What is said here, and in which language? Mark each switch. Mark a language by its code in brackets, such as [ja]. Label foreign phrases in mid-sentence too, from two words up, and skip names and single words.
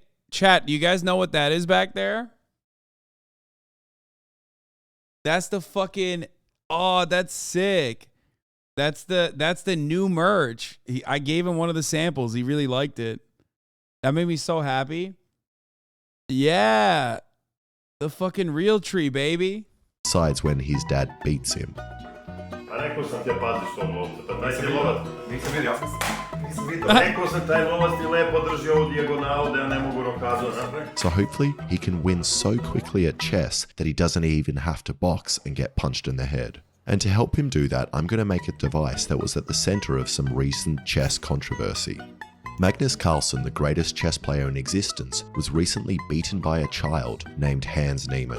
[en] Chat, do you guys know what that is back there? That's the fucking, oh, that's sick. That's the new merch. I gave him one of the samples. He really liked it. That made me so happy. Yeah. The fucking real tree, baby. Besides when his dad beats him. [hr] Rekao sam ti ja paziš to lovce, pa daj ti lovac. Nisam vidio. Rekao sam taj lovac ti lepo drži ovu dijagonalu da ja ne mogu rokazu napraviti. [en] So hopefully he can win so quickly at chess that he doesn't even have to box and get punched in the head. And to help him do that, I'm going to make a device that was at the center of some recent chess controversy. Magnus Carlsen, the greatest chess player in existence, was recently beaten by a child named Hans Niemann.